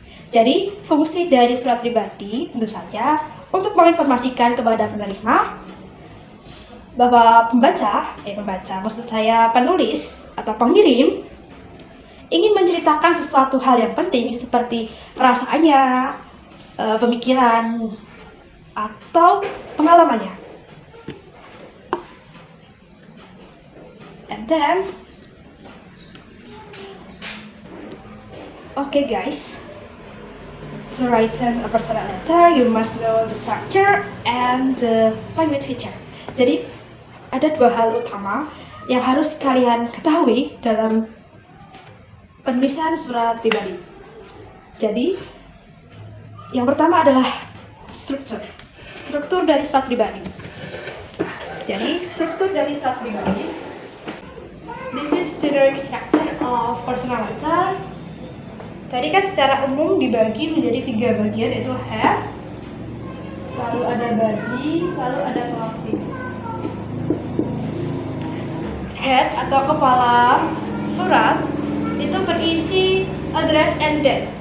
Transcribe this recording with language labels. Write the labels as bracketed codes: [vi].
[id] Jadi, fungsi dari surat pribadi tentu saja untuk menginformasikan kepada penerima bahwa maksud saya penulis atau pengirim ingin menceritakan sesuatu hal yang penting seperti perasaannya, pemikiran, atau pengalamannya. [en] And then, okay guys, to write a personal letter, you must know the structure and the language feature. [id] Jadi, ada dua hal utama yang harus kalian ketahui dalam penulisan surat pribadi. Jadi, yang pertama adalah struktur dari surat pribadi. Jadi, struktur dari surat pribadi. [en] This is the generic structure of personal letter. [id] Tadi kan secara umum dibagi menjadi 3 bagian, yaitu head, lalu ada body, lalu ada closing. Head atau kepala surat itu berisi [en] address and date.